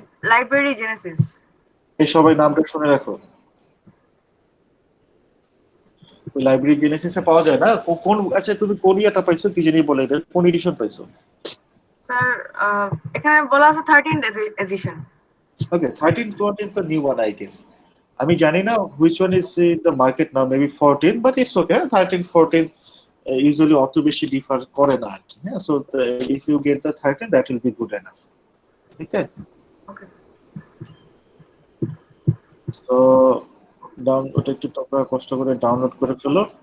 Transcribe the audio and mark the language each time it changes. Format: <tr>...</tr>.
<bn>Library Genesis. এই সবাই নামটা শুনে রাখো, লাইব্রেরি জেনেসিসে পাওয়া যায় না? কোন আচ্ছা তুমি কোন ইয়াটা পাইছো কি জানি বলে, এটা কোন এডিশন পাইছো? স্যার এখানে বলা আছে 13th addition.</bn> <en>Okay 13th one is the new one I guess.</en> <bn>আমি জানি না</bn> <en>which one is in the market now, maybe 14, but it's okay.</en> <bn>13 14 usually অত বেশি ডিফার করে না আর কি।</bn> <en>হ্যাঁ, so if you get the 13 that will be good enough.</en> <bn>ঠিক আছে?</bn> <en>okay</en> <bn>তো ওটা একটু তোমরা কষ্ট করে ডাউনলোড করে ফেলো।</bn>